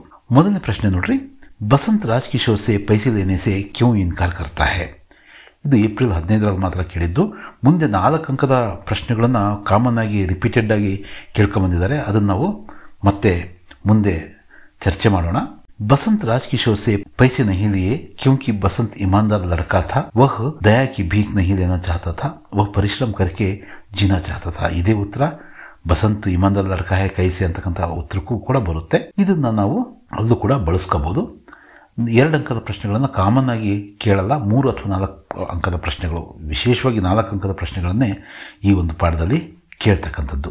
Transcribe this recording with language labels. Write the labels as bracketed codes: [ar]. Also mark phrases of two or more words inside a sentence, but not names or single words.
[kn] ಮೊದಲನೇ ಪ್ರಶ್ನೆ ನೋಡ್ರಿ, [hi] बसंत राज किशोर से पैसे लेने से क्यों इनकार करता है. [kn] ಇದು ಏಪ್ರಿಲ್ 15ರಲ್ಲಿ ಮಾತ್ರ ಕೇಳಿದ್ದು. ಮುಂದೆ 4 ಅಂಕದ ಪ್ರಶ್ನೆಗಳನ್ನು ಕಾಮನ್ ಆಗಿ ರಿಪೀಟೆಡ್ ಆಗಿ ಕೇಳ್ಕೊಂಬಂದಿದ್ದಾರೆ. ಅದನ್ನು ನಾವು ಮತ್ತೆ ಮುಂದೆ ಚರ್ಚೆ ಮಾಡೋಣ. [hi] बसंत राज किशोर से पैसे नहीं लिए क्योंकि बसंत ईमानदार लड़का था, वह दया की भीख नहीं लेना चाहता था, वह परिश्रम करके जीना चाहता था. [kn] ಇದೇ ಉತ್ತರ [hi] बसंत ईमानदार लड़का है कैसे [kn] ಅಂತಕ್ಕಂಥ ಉತ್ತರಕ್ಕೂ ಕೂಡ ಬರುತ್ತೆ. ಇದನ್ನು ನಾವು ಅಲ್ಲೂ ಕೂಡ ಬಳಸ್ಕೋಬಹುದು. 2 ಅಂಕದ ಪ್ರಶ್ನೆಗಳನ್ನು ಕಾಮನ್ ಆಗಿ ಕೇಳಲ್ಲ, 3 ಅಥವಾ 4 ಅಂಕದ ಪ್ರಶ್ನೆಗಳು, ವಿಶೇಷವಾಗಿ 4 ಅಂಕದ ಪ್ರಶ್ನೆಗಳನ್ನೇ ಈ ಒಂದು ಪಾಠದಲ್ಲಿ ಕೇಳ್ತಕ್ಕಂಥದ್ದು.